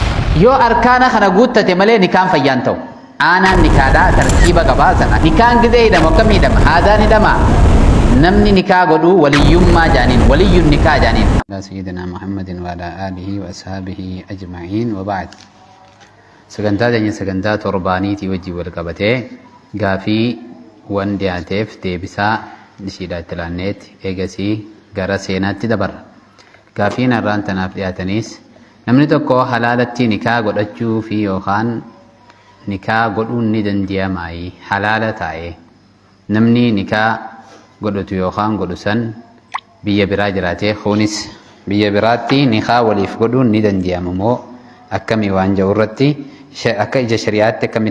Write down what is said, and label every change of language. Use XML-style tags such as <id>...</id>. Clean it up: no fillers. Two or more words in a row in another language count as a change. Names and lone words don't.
<om>yoo arkaana kana guuttate malee nikaan fayyaan ta'u aanaan nikaadhaa tartiiba qabaa sana nikaan gizee hidhamu akkam hidhama haadaan hidhama namni nikaa godhu waliyyummaa jaaniin waliyyun nikaa jaaniin</om> <ar>سيدنا محمد وعلى آله وأصحابه أجمعين وبعد</ar> <om>sagantaa jenya sagantaa torbaaniitii wajji wal qabatee gaafii wan dhiyaateef deebisaa ishiidhaatti laanneetti eegasii gara seenaatti dabarra gaafiin har'aan tanaaf dhiyaatanis namni tokko halaalatti nikaa godhachuu fi yookaan nikaa godhuun ni danda'amaayi halaala ta'e namni nikaa godhatu yookaan godhu san biyya biraa jiraatee kunis biyya biraatti nikaa waliif godhuun ni danda'ama moo akkamii waan jedhu irratti akka ija shari'aatti akkamiin</om>